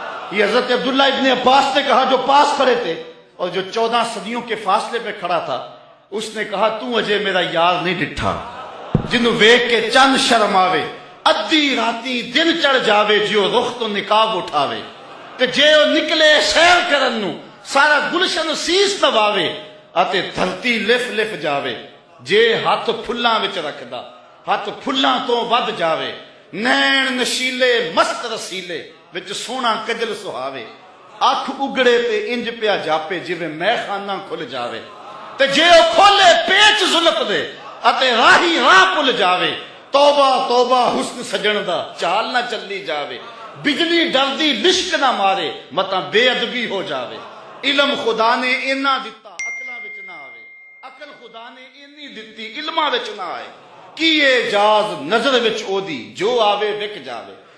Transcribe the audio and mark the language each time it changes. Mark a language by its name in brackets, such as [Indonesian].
[Urdu] یہ حضرت عبداللہ ابن عباس نے کہا جو پاس کھڑے تھے اور جو 14 صدیوں کے فاصلے پہ کھڑا تھا اس نے کہا [Punjabi] تو اجے میرا یار نہیں ڈٹھا جنوں ویک کے چند شرم آوے، ادھی راتی دن چڑھ جاوے جیو رخ تو نقاب اٹھاوے. کہ جے او نکلے سیر کرن نو سارا گلشن سیس نواوے اتے دھرتی لف لف جاوے. جے ہاتھ پھلاں وچ رکھدا ہاتھ پھلاں تو ود جاوے. نین نشیلے مست رسیلے وچ سونا کجل سہاوے. اکھ اگڑے تے انج پیا جاپے جویں میں خانہ کھل جاوے. تے جے او کھولے پیچ زلف دے اتے راہی راہ پل جاوے. توبہ توبہ حسن سجن دا چال نہ چلی جاوے. بجلی ڈردی لشک نہ مارے متا بے ادبی ہو جاوے. علم خدا نے اینا دتا عقلاں وچ نہ آوے، عقل خدا نے اینی دتی علماں وچ نہ آئے. کی اعجاز نظر وچ او دی جو آوے وک جاوے.